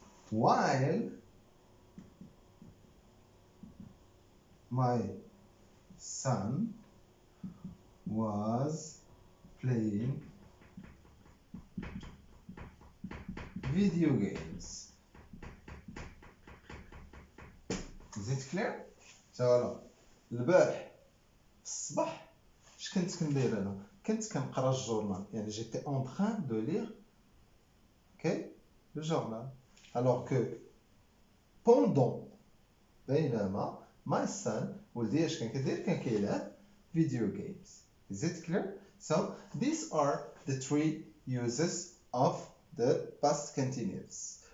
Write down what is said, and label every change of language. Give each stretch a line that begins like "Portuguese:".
English: while my son was playing video games. Is it clear؟
Arabic: فوالا، البارح الصباح اش كنت كندير انا؟ كنت كنقرا الجورنال، يعني
French: جيتي اون تران دو لير.
Arabic: اوكي،
French: le journal. Alors que pendant
Arabic: بينما
English: my son
Arabic: ولدي اش كان كيدير كان كيلعب
English: video games. Is it clear? So these are the three uses of the past continuous.